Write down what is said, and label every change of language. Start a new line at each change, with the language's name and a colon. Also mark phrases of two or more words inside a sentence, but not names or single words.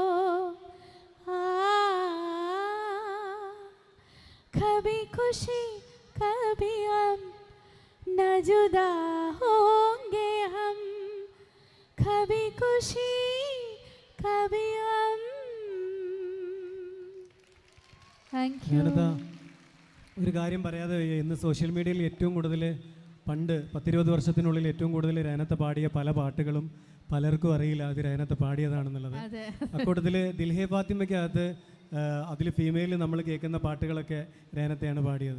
Hindi: कभी खुशी कभी गम न जुदा होंगे हम, कभी खुशी कभी गम.
Malayalam: ഞാനിതാ ഒരു കാര്യം പറയാതെ വയ്യ. ഇന്ന് സോഷ്യൽ മീഡിയയിൽ ഏറ്റവും കൂടുതൽ പണ്ട് 10-20 വർഷത്തിനുള്ളിൽ ഏറ്റവും കൂടുതൽ രേനത്തെ പാടിയ പല പാട്ടുകളും പലർക്കും അറിയില്ല അത് രേനത്തെ പാടിയതാണെന്നുള്ളത്. അതെ. അക്കൂട്ടത്തിൽ ദിൽഹേ ഫാത്തിമയ്ക്കകത്ത് അതിൽ ഫീമെയിൽ നമ്മൾ കേൾക്കുന്ന പാട്ടുകളൊക്കെ രേനത്തെയാണ് പാടിയത്.